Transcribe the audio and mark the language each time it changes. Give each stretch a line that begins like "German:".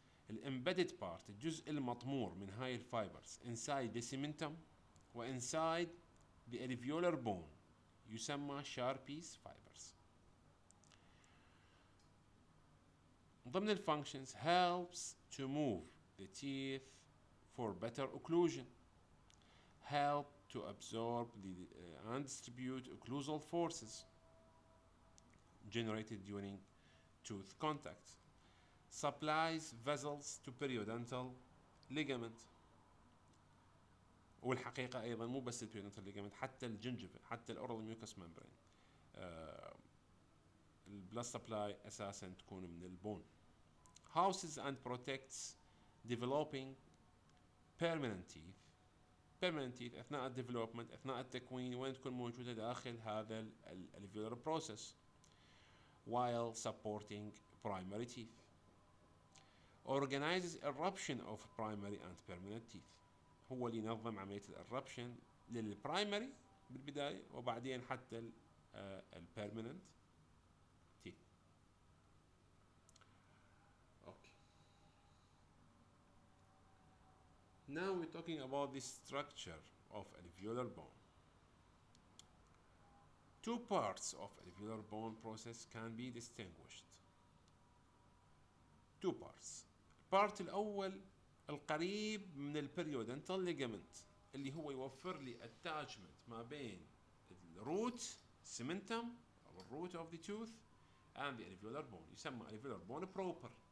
Arabic: الامبيدد بارت الجزء المطمور من هاي الفايبرز
English: inside the cementum
Arabic: و
English: inside the alveolar bone
Arabic: يسمى Sharpie's fibers. ضمن الفانكشنز
English: helps to move the teeth for better occlusion, help to absorb and distribute occlusal forces generated during tooth contact, supplies vessels to periodontal ligament.
Arabic: والحقيقة أيضا مو بس البيريودونتال ليجامنت، حتى الجنجفة، حتى الأورال ميوكس ممبرين، البلاد سبلاي أساسا تكون من البون.
English: houses and protects developing permanent teeth. permanent teeth
Arabic: أثناء الديفلوبمنت، أثناء التكوين، وين تكون موجودة داخل هذا الالفيولار
English: process while supporting primary teeth. organizes eruption of primary and permanent teeth،
Arabic: هو اللي ينظم عملية الإربشن للبرايمري بالبداية وبعدين حتى البيرمننت تيث.
English: Okay. Now we're talking about the structure of alveolar bone. Two parts of alveolar bone process can be distinguished. Two parts.
Arabic: البارت الأول القريب من البريودنتال ليجامنت اللي هو يوفر لي attachment ما بين الروت سيمنتم أو الروت
English: of the tooth and the alveolar bone،
Arabic: يسمى alveolar bone proper.